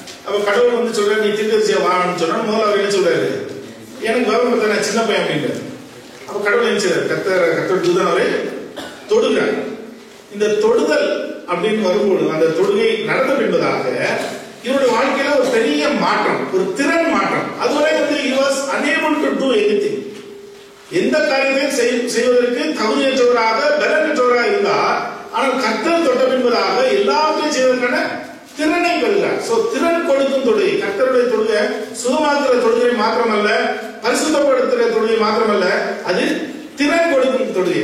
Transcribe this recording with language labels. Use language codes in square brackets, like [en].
[ta] அப்ப கடவுள் சொல்றாரு, நீ தீர்க்கதரிசியா வான்னு சொன்னா முதல்ல அவர் என்ன சொல்றாரு? எனக்கு கவர்மெண்ட் பார்த்தா நான் சின்ன பையன் அப்படின்றாரு. அப்ப கடவுள் என்ன செய்றாரு? கர்த்தர் தூதன் அவரை தொடுகிறார். இந்த தொடுதல் அப்படின்னு வரும்போது அந்த தொடுகை நடந்த என்பதாக இவருடைய வாழ்க்கையில ஒரு பெரிய மாற்றம், ஒரு திறன் மாற்றம். அதுவரை [en] he was unable to do anything. [ta] எந்த காரியத்தையும் செய்வதற்கு தகுதியற்றவராக பலனற்றவராக இருந்தார். ஆனால் கர்த்தர் தொட்ட என்பதாக எல்லாவற்றையும் செய்வதற்கான திறனை பெறுகிறார். சோ திறன் கொடுக்கும் தொழுகை. கர்த்தருடைய தொழுகை சுகமாக்குற தொழுகை மாத்திரமல்ல, பரிசுத்தப்படுத்துகிற தொழுகை மாத்திரமல்ல, அது திறன் கொடுக்கும் தொழுகை.